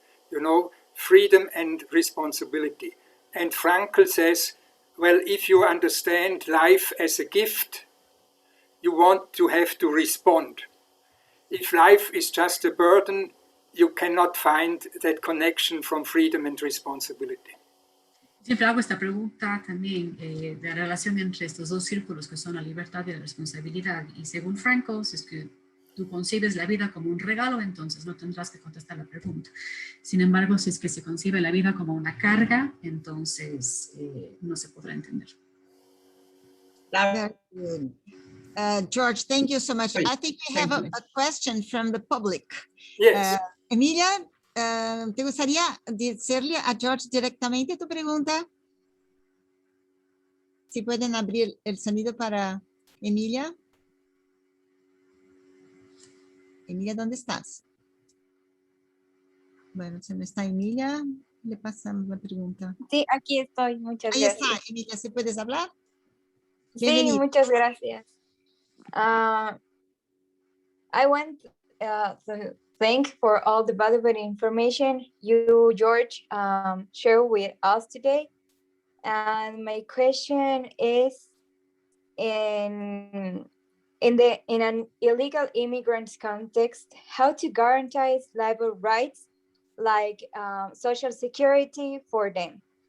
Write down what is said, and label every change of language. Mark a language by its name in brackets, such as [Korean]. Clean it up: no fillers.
[English] You know, freedom and responsibility. And Frankl says, well, if you understand life as a gift, you want to have to respond. If life is just a burden, you cannot find that connection from freedom and responsibility. [Spanish] Siempre hago esta pregunta también de la relación entre estos dos círculos que son la libertad y la responsabilidad. Y según Frankl, si es que tú concibes la vida como un regalo, entonces no tendrás que contestar la pregunta. Sin embargo, si es que se concibe la vida como una carga, entonces no se podrá entender. [English] Very good. George, thank you so much. I think we have a question from the public. Yes. [Spanish] Emilia, ¿te gustaría decirle a George directamente tu pregunta? Si pueden abrir el sonido para Emilia. Emilia, ¿dónde estás? Bueno, si no está Emilia, le pasamos la pregunta. Sí, aquí estoy. Muchas Ahí gracias. está, Emilia, ¿sí puedes hablar? Sí, Bienvenida. muchas gracias. [English] I want to thank for all the valuable information you, George, share with us today. And my question is, in an illegal immigrants context, how to guarantee labor rights like social security for them?